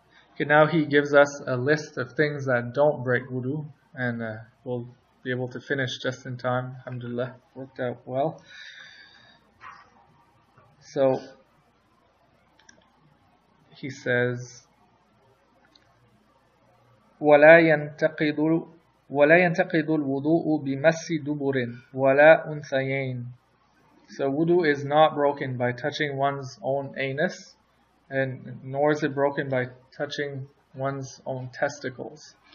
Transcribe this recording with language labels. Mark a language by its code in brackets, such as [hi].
[en] Okay, now he gives us a list of things that don't break wudu, and we'll be able to finish just in time. Alhamdulillah, worked out well. So he says, [ar] ولا ينتقد الوضوء بمس دبر ولا أنثيين. [en] So wudu is not broken by touching one's own anus, and nor is it broken by touching one's own testicles.